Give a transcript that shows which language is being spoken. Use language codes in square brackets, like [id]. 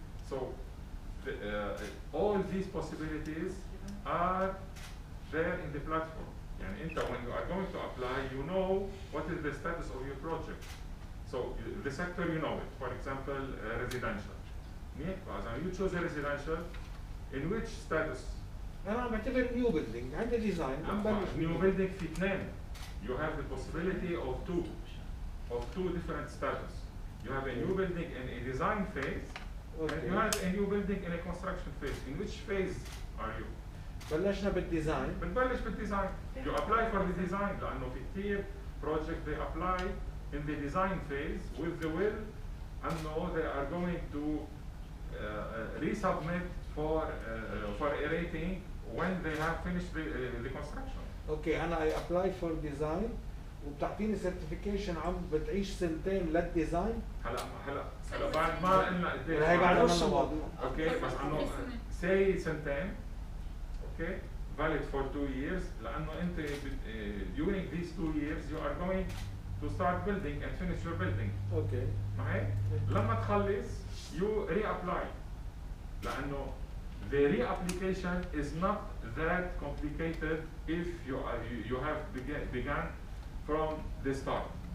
[en] So all these possibilities are there in the platform. [ar] يعني أنت [en] when you are going to apply, you know what is the status of your project. So the sector, you know it. For example, residential. [ar] منيح؟ فإذا [en] you choose a residential, in which status? [ar] انا عم بعتبر نيو بيلدينج عندي ديزاين عم بلش [en] New building [ar] في اثنين. [en] You have the possibility of two different status. You have a new building in a design phase, and you have a new building in a construction phase. In which phase are you? [ar] بلشنا بالديزاين. بنبلش بالديزاين. [en] You apply for the design [ar] لأنه في كتير [en] project they apply in the design phase with the will أنه they are going to resubmit for a rating when they have finished the construction. [ar] اوكي انا اي ابلاي فور ديزاين وبتعطيني سيرتيفيكيشن عم بتعيش سنتين للديزاين. هلا بعد ما قلنا قديش هي بعد نص ما الموضوع. اوكي بس انه [en] say سنتين okay valid for 2 years [ar] لانه انت [en] during these 2 years you are going to start building and finish your building. [ar] اوكي. ما هيك؟ لما تخلص [en] you reapply لانه the reapplication is not that complicated if you have begun from the start.